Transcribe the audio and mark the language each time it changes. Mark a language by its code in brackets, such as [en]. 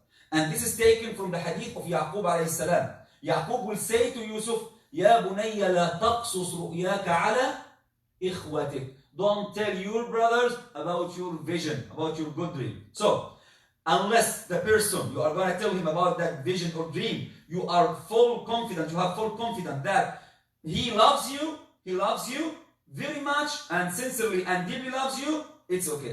[en] And this is taken from the hadith of Yaqub alayhi salam. Yaqub will say to Yusuf, [ar] يَا بُنَيَّ لَا تَقْصُصْ رُؤْيَاكَ عَلَى إِخْوَتِكَ. [en] Don't tell your brothers about your vision, about your good dream. So, unless the person you are going to tell him about that vision or dream, you have full confidence that he loves you very much and sincerely and deeply loves you, it's okay.